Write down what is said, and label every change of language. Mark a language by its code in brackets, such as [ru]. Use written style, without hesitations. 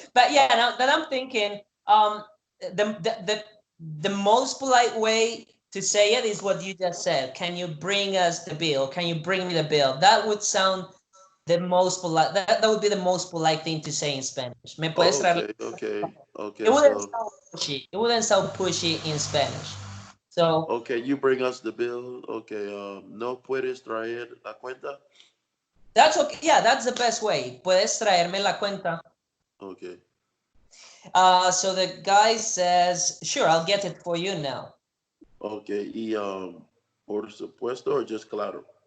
[en] But yeah, now that I'm thinking, the, the the the most polite way to say it is what you just said. Can you bring us the bill? Can you bring me the bill? That would sound the most polite. That would be the most polite thing to say in Spanish. [es] Me puedes traer? [en] Okay, okay, It okay. wouldn't So sound pushy. It wouldn't sound pushy in Spanish. So okay, you bring us the bill. [es] Okay, no puedes traer la cuenta. [en] that's okay. Yeah, that's the best way. [es] Puedes traerme la cuenta. [en] Okay. So the guy says, sure, I'll get it for you now. [es] Okay, y por supuesto [en] or just [es] claro?